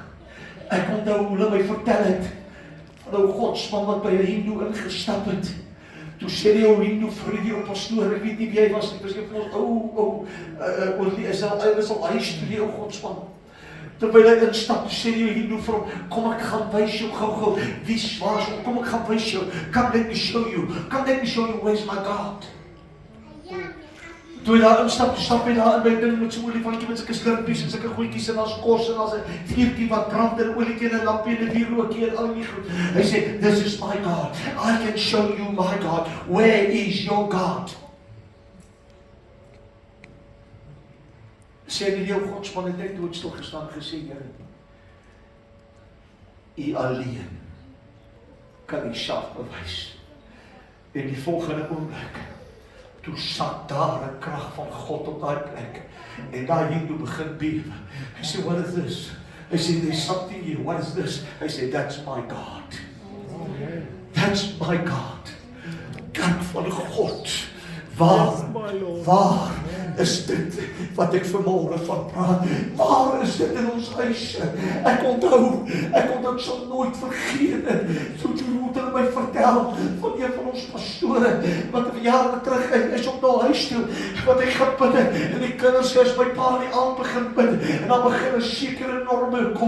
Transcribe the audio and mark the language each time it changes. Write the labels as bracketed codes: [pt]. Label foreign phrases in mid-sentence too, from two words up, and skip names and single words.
[af] Ek onthou hoe hulle my vertel het van 'n godsman wat by 'n hindoe ingestap het. Toe sê die ou hindoe vir die pastoor, ek weet nie wie hy was nie, miskien vir ons is al huis toe die ou godsman. Terwyl hy instap, toe sê die hindoe vir hom, kom ek gaan wys jou gou, wie swaar, kom ek gaan wys jou, [en] come let me show you, where's my God? [af] Toe hy daar instap, toe stap hy daar in by ding met so 'n olifantjie met sulke slurpies en sulke goedjies en daar's kos en daar's 'n vuurtjie wat brand en 'n olietjie en 'n lampie en 'n vuurrookie en al die goed. Hy sê, [en] this is my God. I can show you my God. Where is your God? [af] Sê die ou godsman het net doodstil gestaan gesê, Here, U alleen kan U self bewys. En die volgende oomblik, toe sat daar 'n krag van God op daai plek. En daai hindoe begin bewe. Hy sê, [en] what is this? [af] Hy sê, [en] there's something here. What is this? [af] Hy sê, [en] that's my God. That's my God. [af] Kerk van God. Waar is dit wat ek vanmôre van praat? Waar is dit in ons huise? Ek onthou, ek sal nooit vergeet. So toe moet hulle my vertel van een van ons pastore, wat jare terug is op na huis toe, wat hy gebid het, en die kinders is my pa in die aand begin bid, en dan begin 'n sekere norme kom.